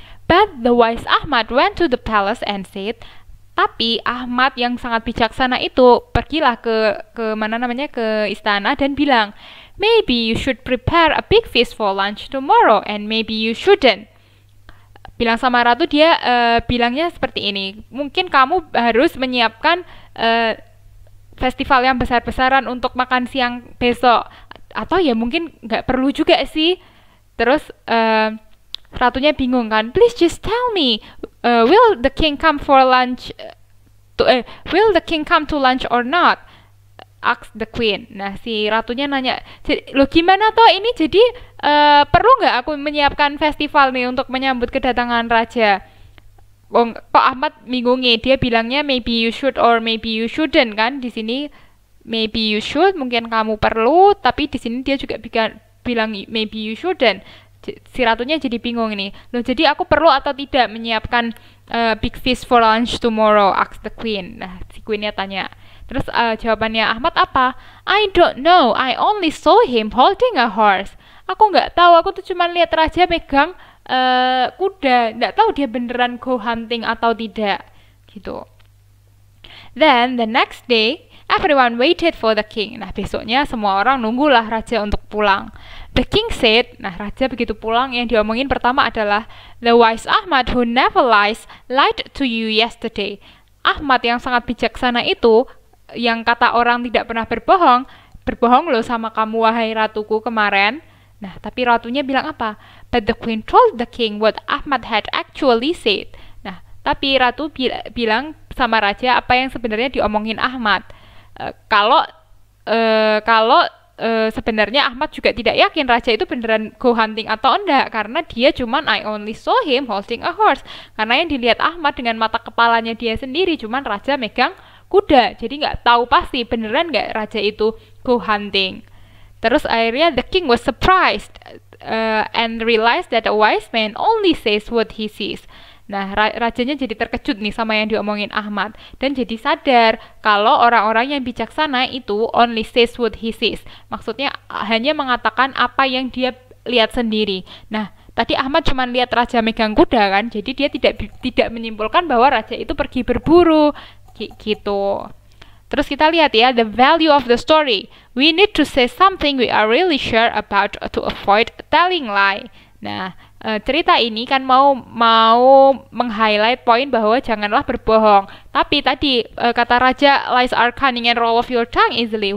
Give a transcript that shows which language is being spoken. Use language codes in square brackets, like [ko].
[en] But the wise Ahmad went to the palace and said, [id] tapi Ahmad yang sangat bijaksana itu pergilah ke mana namanya, ke istana dan bilang, [en] maybe you should prepare a big feast for lunch tomorrow and maybe you shouldn't. [id] Bilang sama ratu, dia bilangnya seperti ini, mungkin kamu harus menyiapkan festival yang besar-besaran untuk makan siang besok. Atau ya mungkin nggak perlu juga sih. Terus ratunya bingung kan, [en] please just tell me, will the king come for lunch will the king come to lunch or not? Asked the queen. [id] Nah, si ratunya nanya, lo gimana toh ini, jadi perlu nggak aku menyiapkan festival nih untuk menyambut kedatangan raja? Kok Ahmad bingungi, dia bilangnya [en] maybe you should or maybe you shouldn't [id] kan. Di sini [en] maybe you should, [id] mungkin kamu perlu, tapi di sini dia juga bilang [en] maybe you shouldn't. [id] Si ratunya jadi bingung ini. Loh, jadi aku perlu atau tidak menyiapkan [en] big feast for lunch tomorrow? Asked the queen. [id] Nah, si queennya tanya. Terus jawabannya Ahmad apa? [en] I don't know, I only saw him holding a horse. [id] Aku nggak tahu, aku tuh cuma lihat raja megang kuda. Nggak tahu dia beneran go hunting atau tidak, gitu. [en] Then the next day, everyone waited for the king. [id] Nah, besoknya semua orang nunggulah raja untuk pulang. [en] The king said, [id] nah raja begitu pulang yang diomongin pertama adalah, [en] the wise Ahmad who never lies lied to you yesterday. [id] Ahmad yang sangat bijaksana itu, yang kata orang tidak pernah berbohong, berbohong loh sama kamu wahai ratuku kemarin. Nah, tapi ratunya bilang apa? [en] But the queen told the king what Ahmad had actually said. [id] Nah, tapi ratu bilang sama raja apa yang sebenarnya diomongin Ahmad. Kalau sebenarnya Ahmad juga tidak yakin raja itu beneran go hunting atau enggak, karena dia cuman [en] I only saw him holding a horse. [id] Karena yang dilihat Ahmad dengan mata kepalanya dia sendiri, cuman raja megang kuda, jadi nggak tahu pasti beneran nggak raja itu go hunting. Terus akhirnya [en] the king was surprised and realized that a wise man only says what he sees. [id] Nah, rajanya jadi terkejut nih sama yang diomongin Ahmad, dan jadi sadar kalau orang-orang yang bijaksana itu [en] only says what he sees. [id] Maksudnya hanya mengatakan apa yang dia lihat sendiri. Nah, tadi Ahmad cuma lihat raja megang kuda kan, jadi dia tidak menyimpulkan bahwa raja itu pergi berburu gitu. Terus kita lihat ya, [en] the value of the story. We need to say something we are really sure about to avoid telling lie. [id] Nah, cerita ini kan mau meng-highlight poin bahwa janganlah berbohong. Tapi tadi kata raja, [en] lies are cunning and roll of your tongue easily.